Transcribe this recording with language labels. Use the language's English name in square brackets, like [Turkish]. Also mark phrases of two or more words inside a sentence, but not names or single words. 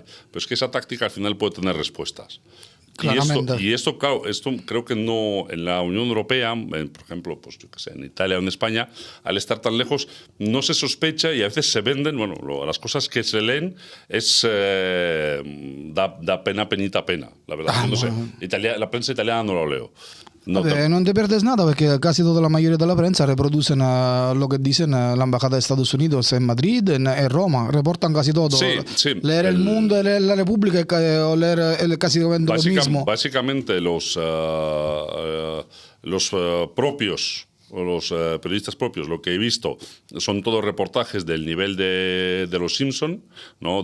[Spanish] Pero es que esa táctica al final puede tener respuestas. Y esto, claro, creo que no en la Unión Europea, por ejemplo, pues yo qué sé, en Italia o en España, al estar tan lejos, no se sospecha y a veces se venden, bueno, las cosas que se leen da pena, la verdad. No sé, la prensa italiana no lo leo. Non te pierdes nada perché casi tutta la mayoría de la prensa reproducen lo que dicen la embajada de Estados Unidos en Madrid, en Roma, reportan casi todo. Sí, leer El Mundo, leer La República o leer casi lo mismo. Básicamente los propios o los periodistas propios, lo que he visto son todos reportajes del nivel de los Simpson, ¿no?